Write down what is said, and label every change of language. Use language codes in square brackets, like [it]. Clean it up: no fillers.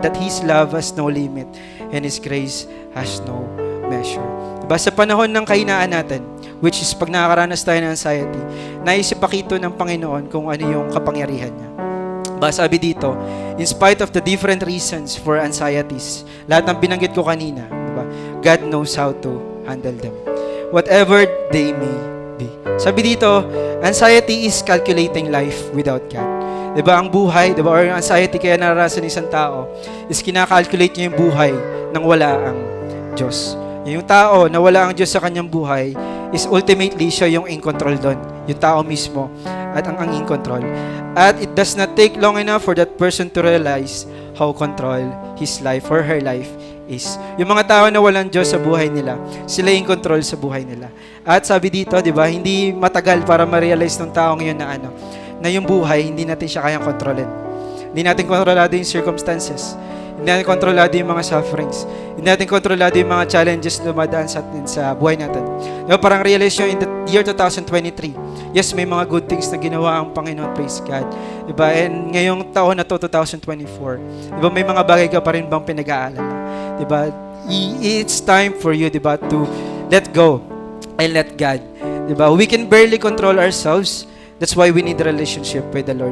[en] That His love has no limit and His grace has no measure. [tl] 'Di ba? Sa panahon ng kahinaan natin, which is pag nakakaranas tayo ng anxiety, naisipakito ng Panginoon kung ano yung kapangyarihan niya. [en] Ba, sabi dito, in spite of the different reasons for anxieties, [tl] lahat ng binanggit ko kanina, [en] 'di ba? God knows how to handle them. Whatever they may be. [tl] Sabi dito, [en] anxiety is calculating life without God. [tl] Diba, ang buhay, diba, or anxiety kaya nararasan ng isang tao is kinakalculate niya yung buhay nang wala ang Diyos. Yung tao na wala ang Diyos sa kanyang buhay is ultimately siya yung in control doon. Yung tao mismo at ang in control. [en] At it does not take long enough for that person to realize how control his life or her life is. [tl] Yung mga tao na walang Diyos sa buhay nila, sila in control sa buhay nila. At sabi dito, di ba, hindi matagal para ma-realize ng taong yun na na yung buhay, hindi natin siya kayang kontrolin. Hindi natin kontrolado yung circumstances. Hindi natin kontrolado yung mga sufferings. Hindi natin kontrolado yung mga challenges na dumadaan sa atin sa buhay natin. Diba, parang realize nyo [en] in the year 2023, [tl] yes, may mga good things na ginawa ang Panginoon, praise God. Diba? And ngayong taon na to, 2024, diba, may mga bagay ka pa rin bang pinag-aalala? Diba? [en] It's time for you, diba, to let go and let God. Diba? We can barely control ourselves. That's why we need a relationship with the Lord.